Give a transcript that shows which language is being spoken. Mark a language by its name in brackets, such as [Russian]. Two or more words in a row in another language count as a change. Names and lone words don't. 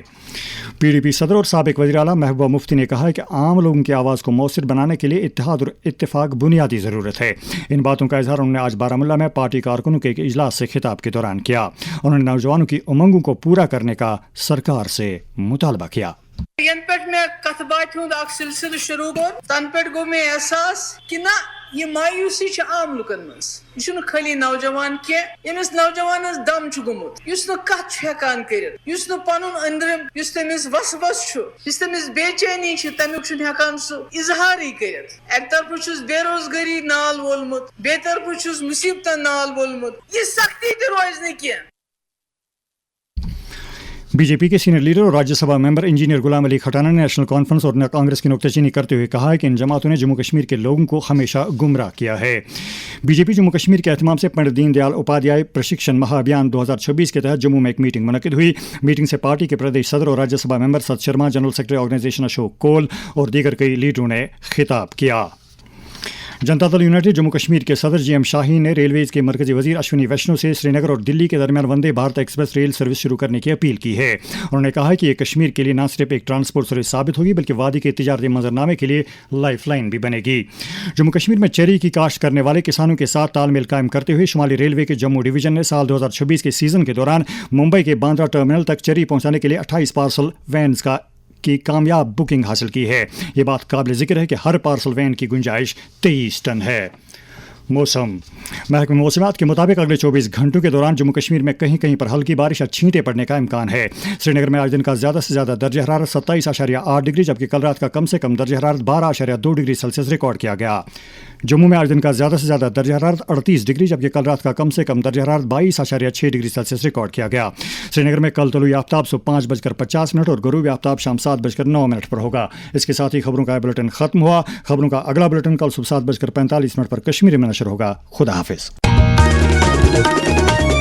[Urdu] PDP صدر اور سابق وزیر اعلیٰ محبوبہ مفتی نے کہا ہے کہ عام لوگوں کی آواز کو موثر بنانے کے لیے اتحاد اور اتفاق بنیادی ضرورت ہے. ان باتوں کا اظہار انہوں نے آج بارہمولہ میں پارٹی کارکنوں کے ایک اجلاس سے خطاب کے دوران کیا. انہوں نے نوجوانوں کی امنگوں کو پورا کرنے کا سرکار سے مطالبہ کیا. [Kashmiri] ین پہ میں کت بات ہند اخ سلسلہ شروع کور تن پہ گو میں احساس کہ نہ یہ مایوسی عام لکن مز یہ خالی نوجوان کی یمس نوجوانس دم گومت اس کت ہیکان کرت پن اندرم اس تمس وس اس تمس بے چینی تمیک ہیکان سہ اظہاری کرت اک طرف چھس بے روزگاری نال وولمت بے طرف چھس مصیبتن نال وولمت یہ سختی تہ روز نہ کی. [Urdu] بی جے پی کے [English] senior leader [Urdu] اور راجیہ سبھا ممبر انجینئر غلام علی کھٹانہ نے نیشنل کانفرنس اور کانگریس کی نکتہ چینی کرتے ہوئے کہا ہے کہ ان جماعتوں نے جموں کشمیر کے لوگوں کو ہمیشہ گمراہ کیا ہے. بی جے پی جموں کشمیر کے اہتمام سے پنڈت دین دیال اپادھیائے پرشکشن مہا ابھیان 2026 کے تحت جموں میں ایک میٹنگ منعقد ہوئی. میٹنگ سے پارٹی کے پردیش صدر اور راجیہ سبھا ممبر ست شرما، [English] General Secretary Organisation [Urdu] اشوک کول اور دیگر کئی لیڈروں نے خطاب کیا. جنتا دل یونائٹڈ جموں کشمیر کے صدر جی ایم شاہین نے ریلویز کے مرکزی وزیر اشونی ویشنو سے سری نگر اور دلی کے درمیان وندے بھارت ایکسپریس [English] rail service [Urdu] شروع کرنے کی اپیل کی ہے. انہوں نے کہا کہ یہ کشمیر کے لیے نہ صرف ایک [English] transport service [Urdu] ثابت ہوگی بلکہ وادی کے تجارتی منظرنامے کے لیے [English] lifeline [Urdu] بھی بنے گی. جموں کشمیر میں چیری کی کاشت کرنے والے کسانوں کے ساتھ تال میل قائم کرتے ہوئے شمالی ریلوے کے جموں ڈویژن نے سال 2026 کے سیزن کے دوران ممبئی کے باندرا ٹرمینل تک چیری پہنچانے کے لیے 28 [English] parcel vans [Urdu] کی کامیاب بکنگ حاصل کی ہے. یہ بات قابل ذکر ہے کہ ہر [English] parcel van [Urdu] کی گنجائش 23 ٹن ہے. موسم. محکمہ موسمیات کے مطابق اگلے 24 گھنٹوں کے دوران جموں کشمیر میں کہیں کہیں پر ہلکی بارش یا چھینٹیں پڑنے کا امکان ہے. سری نگر میں آج دن کا زیادہ سے زیادہ درجہ حرارت 27.8 ڈگری جبکہ کل رات کا کم سے کم درجہ حرارت 12.2 [English] degree Celsius [Urdu] ریکارڈ کیا گیا. جموں میں آج دن کا زیادہ سے زیادہ درجہ حرارت 38 ڈگری جبکہ کل رات کا کم سے کم درجہ حرارت 22.6 [English] degree Celsius [Urdu] ریکارڈ کیا گیا. سری نگر میں کل طلوع آفتاب صبح 5:50 اور غروب آفتاب شام 7:09 پر ہوگا. اس کے ساتھ ہی خبروں کا بلیٹن ختم ہوا. خبروں کا اگلا بلیٹن کل صبح 7:45 پر کشمیری میں نشر ہوگا. خدا حافظ.